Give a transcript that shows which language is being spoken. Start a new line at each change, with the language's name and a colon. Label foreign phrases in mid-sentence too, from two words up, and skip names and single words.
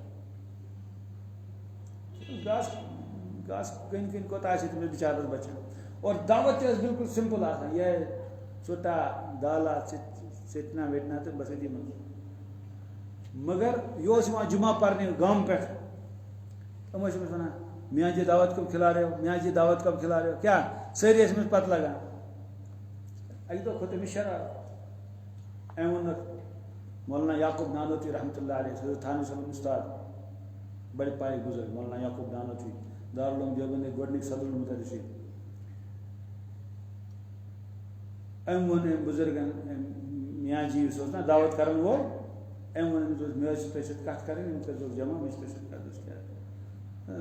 Kashmiri: گاسہٕ کٔنۍ کٔنۍ کوتاہ آسہِ تٔمِس بِچارس بچان، اور دعوت تہِ ٲس بالکل سمپل آسان، یہ ژوٚٹا دالا ژیٚٹنا ویٚٹنا تہٕ بس أتی منٛز. مگر یہِ اوس یِوان جمعہ پرنہِ گامہٕ پٮ۪ٹھ، یِم ٲسۍ أمِس وَنان
Urdu: میاں جی دعوت کب کھلا رہے ہو، میاں جی دعوت کب کھلا رہے ہو،
Kashmiri: کیٛاہ سٲری ٲسۍ أمِس پتہٕ لگان. اَکہِ دۄہ کھوٚت أمِس شرارت، أمۍ ووٚنُکھ مولانا یعقوب نانوتوی
Arabic: رحمتہ اللہ علیہ،
Kashmiri: سُہ اوس تھانوی صٲبُن اُستاد، بڑِ پایہِ گُزٲرۍ مولانا یعقوب نانوتوی، دارالعلوم دیوبندٕکۍ گۄڈٕنِکۍ صدر المدرسین. أمۍ ووٚن أمۍ بُزرگن، میاں جی یُس اوس نا دعوت کرن وول، أمۍ ووٚن أمِس دوٚپُس مےٚ ٲسۍ تۄہہِ سۭتۍ کَتھ کَرٕنۍ، أمۍ کٔرۍزیٚو جمع، مےٚ چھِ تۄہہِ سۭتۍ کَتھ کیٛاہ.